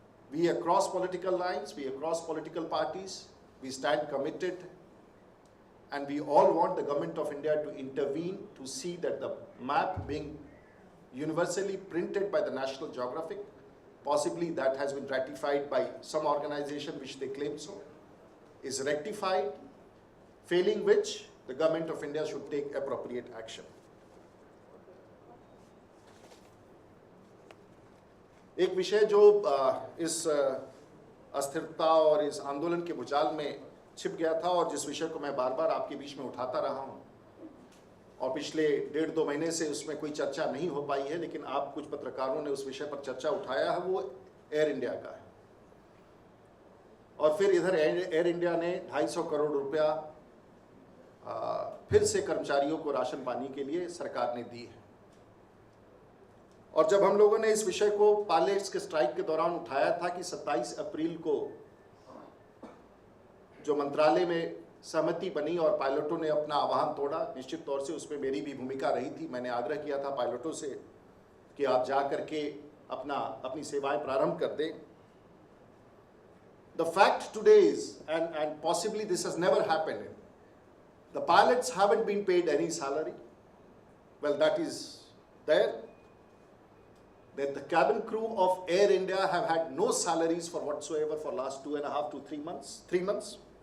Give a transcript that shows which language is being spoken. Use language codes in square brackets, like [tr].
[en] We across political lines, we across political parties, we stand committed, and we all want the government of India to intervene to see that the map being universally printed by the National Geographic, possibly that has been ratified by some organization which they claim so, is rectified, failing which the government of India should take appropriate action. [hi] एक विषय जो इस अस्थिरता और इस आंदोलन के भूचाल में छिप गया था और जिस विषय को मैं बार बार आपके बीच में उठाता रहा हूं और पिछले 1.5-2 महीने से उसमें कोई चर्चा नहीं हो पाई है, लेकिन आप कुछ पत्रकारों ने उस विषय पर चर्चा उठाया है, वो एयर इंडिया का है। और फिर इधर एयर इंडिया ने 250 करोड़ रुपया फिर से कर्मचारियों को राशन पानी के लिए सरकार ने दी है। और जब हम लोगों ने इस विषय को पायलट्स के स्ट्राइक के दौरान उठाया था कि 27 अप्रैल को जो मंत्रालय में सहमति बनी और पायलटों ने अपना आह्वान तोड़ा, निश्चित तौर से उसमें मेरी भी भूमिका रही थी। मैंने आग्रह किया था पायलटों से कि आप जा करके अपनी सेवाएं प्रारंभ कर दें। [en] The fact today is, and possibly this has never happened, the pilots haven't been paid any salary. Well, that is there. That the cabin crew of Air India have had no salaries for whatsoever for last 2.5 to 3 months. 3 months.